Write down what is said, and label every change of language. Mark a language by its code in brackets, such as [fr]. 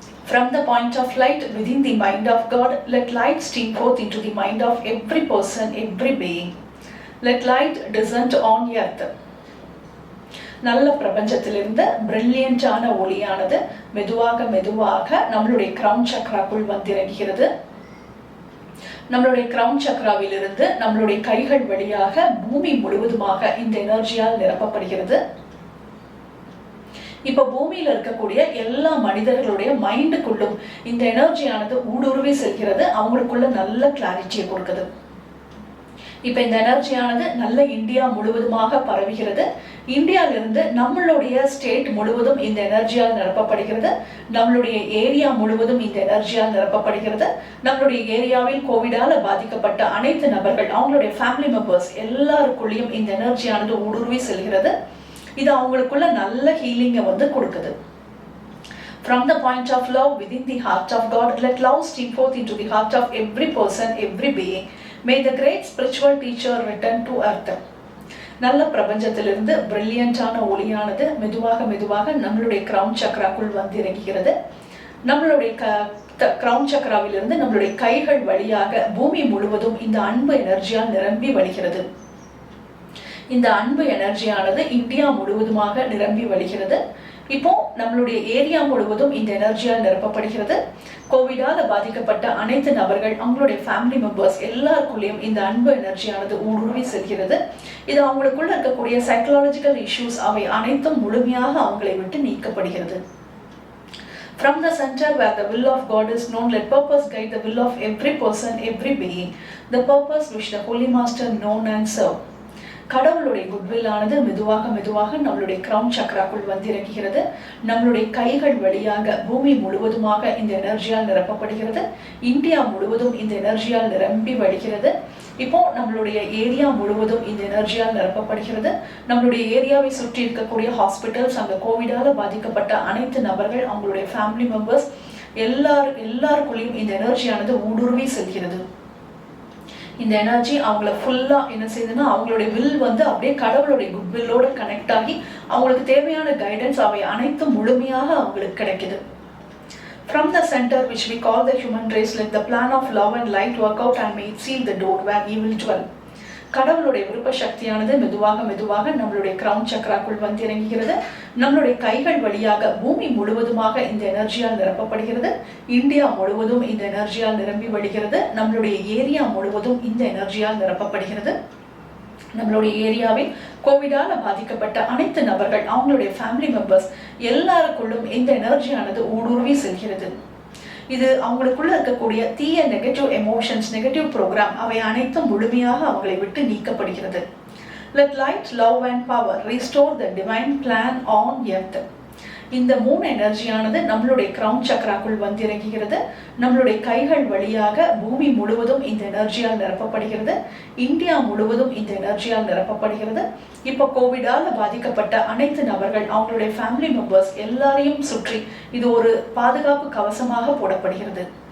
[en] From the point of light within the mind of God, let light stream forth into the mind of every person, every being. Let light descend on earth. [ta] நல்ல பிரபஞ்சத்திலிருந்து பிரில்லியண்டான ஒளியானது மெதுவாக மெதுவாக நம்மளுடைய crown சக்ராக்குள் வந்திறங்குகிறது. நம்மளுடைய crown சக்ராவிலிருந்து நம்மளுடைய கைகள் வழியாக பூமி முழுவதுமாக இந்த எனர்ஜியால் நிரப்பப்படுகிறது. இப்ப பூமியில இருக்கக்கூடிய எல்லா மனிதர்களுடைய மைண்டுக்குள்ளும் இந்த எனர்ஜியானது ஊடுருவி செல்கிறது. அவங்களுக்குள்ள நல்ல கிளாரிட்டியை கொடுக்குது. இப்ப இந்த எனர்ஜியானது நல்ல இந்தியா முழுவதுமாக பரவுகிறது. இந்தியாவிலிருந்து நம்மளுடைய ஸ்டேட் முழுவதும் இந்த எனர்ஜியால் நிரப்பப்படுகிறது. நம்மளுடைய ஏரியா முழுவதும் இந்த எனர்ஜியால் நிரப்பப்படுகிறது. நம்மளுடைய ஏரியாவில் கோவிடால பாதிக்கப்பட்ட அனைத்து நபர்கள் அவங்களுடைய ஃபேமிலி மெம்பர்ஸ் எல்லாருக்குள்ளேயும் இந்த எனர்ஜியானது ஊடுருவி செல்கிறது. இது அவங்களுக்குள்ள நல்ல ஹீலிங்கை வந்து கொடுக்குது. [en] From the point of love within the heart of God, let love stream forth into the heart of every person, every being. May the great spiritual teacher return to earth. [ta] நல்ல பிரபஞ்சத்திலிருந்து பிரில்லியண்டான ஒளியானது மெதுவாக மெதுவாக நம்மளுடைய கிரவுன் சக்ராக்குள் வந்து இறங்குகிறது. நம்மளுடைய crown சக்ராவிலிருந்து நம்மளுடைய கைகள் வழியாக பூமி முழுவதும் இந்த அன்பு எனர்ஜியால் நிரம்பி வழிகிறது. இந்த அன்பு எனர்ஜியானது இந்தியா முழுவதுமாக நிரம்பி வழிகிறது. இப்போ நம்மளுடைய ஏரியா முழுவதும் இந்த எனர்ஜியால் நிரப்பப்படுகிறது. கோவிடால பாதிக்கப்பட்ட அனைத்து நபர்கள் அவங்களுடைய ஃபேமிலி மெம்பர்ஸ் எல்லாருக்குள்ளேயும் இந்த அன்பு எனர்ஜியானது ஊடுருவி செல்கிறது. இது அவங்களுக்குள்ள இருக்கக்கூடிய சைக்கலாஜிக்கல் இஷ்யூஸ் அவை அனைத்தும் முழுமையாக அவங்களை விட்டு நீக்கப்படுகிறது. [en] From the center where the will of God is known, let purpose guide the will of every person, every being. The purpose which the Holy Master known and serve. [ta] கடவுளுடைய goodwill ஆனது மெதுவாக மெதுவாக நம்மளுடைய கிரவுன் சக்ராக்குள் வந்து இறங்குகிறது. நம்மளுடைய கைகள் வழியாக பூமி முழுவதுமாக இந்த எனர்ஜியால் நிரப்பப்படுகிறது. இந்தியா முழுவதும் இந்த எனர்ஜியால் நிரம்பி வழிகிறது. இப்போ நம்மளுடைய ஏரியா முழுவதும் இந்த எனர்ஜியால் நிரப்பப்படுகிறது. நம்மளுடைய ஏரியாவை சுற்றி இருக்கக்கூடிய ஹாஸ்பிட்டல்ஸ், அங்க கோவிடால பாதிக்கப்பட்ட அனைத்து நபர்கள் அவங்களுடைய ஃபேமிலி மெம்பர்ஸ் எல்லாருக்குள்ளேயும் இந்த எனர்ஜியானது ஊடுருவி செல்கிறது. இந்த எனர்ஜி அவங்கள ஃபுல்லா என்ன செய்யுதுன்னா அவங்களுடைய வில் வந்து அப்படியே கடவுளுடைய குட்வில்லோட கனெக்ட் ஆகி அவங்களுக்கு தேவையான கைடன்ஸ் அவை அனைத்தும் முழுமையாக அவங்களுக்கு கிடைக்குது. [en] From the center which we call the human race, let the plan of love and light work out and may it seal the door where evil dwell. [ta] கடவுளுடைய விருப்ப சக்தியானது மெதுவாக மெதுவாக நம்மளுடைய கிரவுன் சக்ராக்குள் வந்து இறங்குகிறது. நம்மளுடைய கைகள் வழியாக பூமி முழுவதுமாக இந்த எனர்ஜியால் நிரப்பப்படுகிறது. இந்தியா முழுவதும் இந்த எனர்ஜியால் நிரம்பி வழிகிறது. நம்மளுடைய ஏரியா முழுவதும் இந்த எனர்ஜியால் நிரப்பப்படுகிறது. நம்மளுடைய ஏரியாவில் கோவிடால பாதிக்கப்பட்ட அனைத்து நபர்கள் அவங்களுடைய ஃபேமிலி மெம்பர்ஸ் எல்லாருக்குள்ளும் இந்த எனர்ஜியானது ஊடுருவி செல்கிறது. இது அவங்களுக்குள்ள இருக்கக்கூடிய தீய நெகட்டிவ் எமோஷன்ஸ், நெகட்டிவ் ப்ரோக்ராம் அவை அனைத்தும் முழுமையாக அவங்களை விட்டு நீக்கப்படுகிறது. [en] Let light, love and power restore the divine plan on earth. [ta] இந்த மூணு எனர்ஜியானது நம்மளுடைய கிரவுன் சக்ராக்குள் வந்து இறங்குகிறது. நம்மளுடைய கைகள் வழியாக பூமி முழுவதும் இந்த எனர்ஜியால் நிரப்பப்படுகிறது. இந்தியா முழுவதும் இந்த எனர்ஜியால் நிரப்பப்படுகிறது. இப்போ கோவிடால பாதிக்கப்பட்ட அனைத்து நபர்கள் அவங்களுடைய ஃபேமிலி மெம்பர்ஸ் எல்லாரையும் சுற்றி இது ஒரு பாதுகாப்பு கவசமாக போடப்படுகிறது.